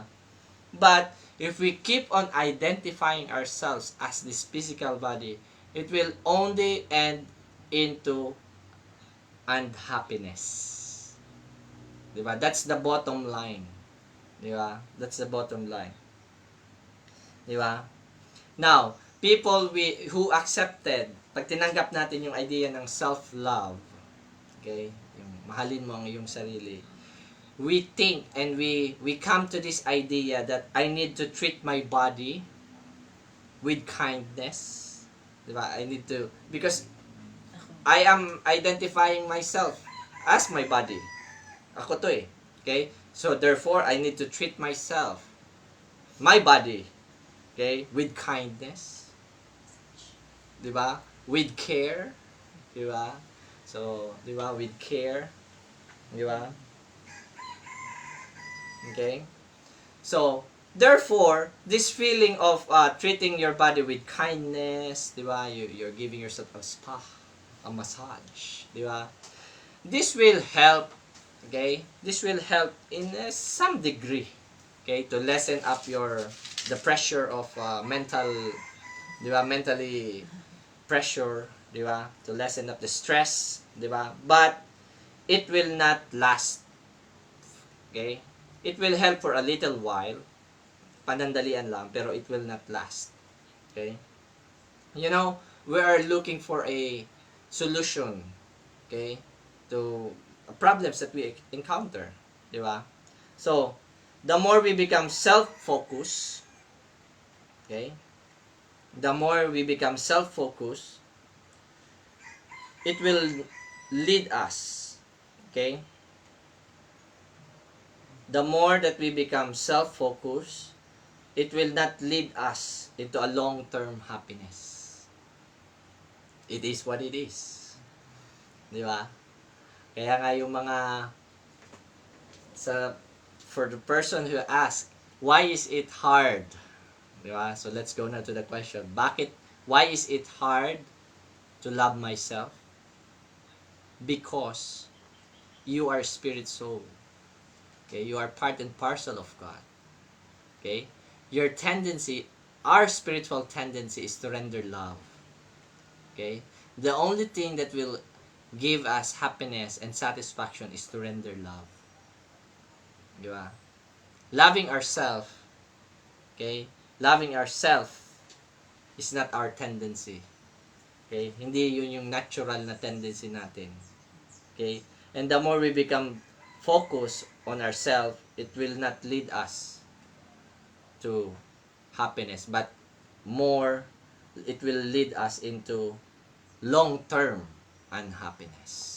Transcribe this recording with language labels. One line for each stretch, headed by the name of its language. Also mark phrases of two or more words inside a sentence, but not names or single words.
English: But, if we keep on identifying ourselves as this physical body, it will only end into unhappiness. Diba? That's the bottom line. Diba? That's the bottom line. Diba? Now, people who accepted,
Filipino: pag tinanggap natin yung idea ng self-love, okay? Yung mahalin mo ang iyong sarili,
English: we think and we come to this idea that I need to treat my body with kindness. Diba? I need to, because I am identifying myself as my body.
Filipino: Ako to eh. Okay?
English: So therefore, I need to treat myself, my body, okay, with kindness. Diba? With care. Diba? So, diba? With care. Diba? Okay? So, therefore, this feeling of treating your body with kindness, di ba? You're giving yourself a spa, a massage, di ba? This will help, okay? This will help in some degree, okay? To lessen up the pressure of mental, di ba? Mentally pressure, di ba? To lessen up the stress, di ba? But, it will not last, okay? It will help for a little while.
Filipino: Panandalian lang, pero
English: it will not last. Okay? You know, we are looking for a solution, okay, to problems that we encounter. Di ba? So, the more we become self-focused, okay, the more we become self-focused, it will lead us, okay, the more that we become self-focused, it will not lead us into a long-term happiness. It is what it is. Di ba?
Filipino: Kaya nga yung mga
English: for the person who asked, why is it hard? Di ba? So let's go now to the question. Why is it hard to love myself? Because you are spirit soul. Okay, you are part and parcel of God. Okay? Your tendency, our spiritual tendency is to render love. Okay? The only thing that will give us happiness and satisfaction is to render love. Diba? Loving ourselves, okay? Loving ourselves is not our tendency. Okay?
Filipino: Hindi yun yung natural na tendency natin.
English: Okay? And the more we become focused on ourselves, it will not lead us to happiness, but more, it will lead us into long-term unhappiness.